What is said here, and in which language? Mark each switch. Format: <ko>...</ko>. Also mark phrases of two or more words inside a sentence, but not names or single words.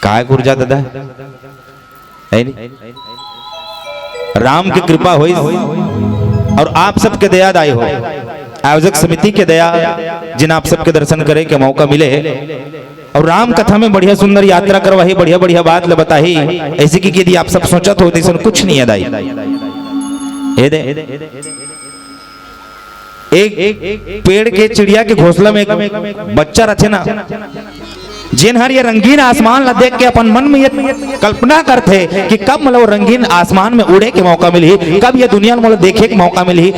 <hne>काय गुर्जा दादा है नहीं? राम की कृपा हुई और आप सबके दया दाई हो, आयोजक समिति के दया जिन आप सबके दर्शन करे के मौका मिले और राम कथा में बढ़िया सुंदर यात्रा करवाही, बढ़िया बढ़िया बात ल बताही। ऐसे की यदि आप सब सोचत हो तो कुछ नहीं है दाई। एक पेड़ के चिड़िया के घोंसला में एक बच्चा रखे ना, जिन हर ये रंगीन आसमान ला देख के अपन मन में ये कल्पना करते कि कब मतलब रंगीन आसमान में उड़े के मौका मिली, कब ये दुनिया में मतलब देखे के मौका मिली।</hne>